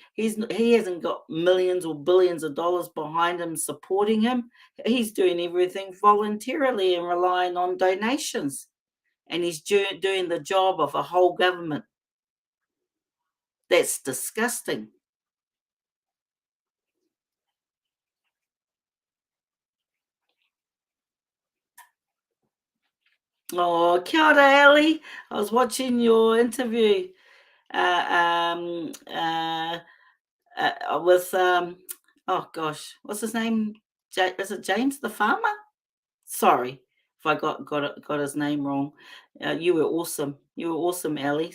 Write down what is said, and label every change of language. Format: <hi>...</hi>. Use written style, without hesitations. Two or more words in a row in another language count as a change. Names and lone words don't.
<en>He hasn't got millions or billions of dollars behind him supporting him. He's doing everything voluntarily and relying on donations. And he's doing the job of a whole government. That's disgusting.</en> <mi>Oh, kia ora,</mi> <en>Ellie. I was watching your interview with, oh gosh, what's his name? Is it James the farmer? Sorry if I got his name wrong. You were awesome. You were awesome, Ellie.</en>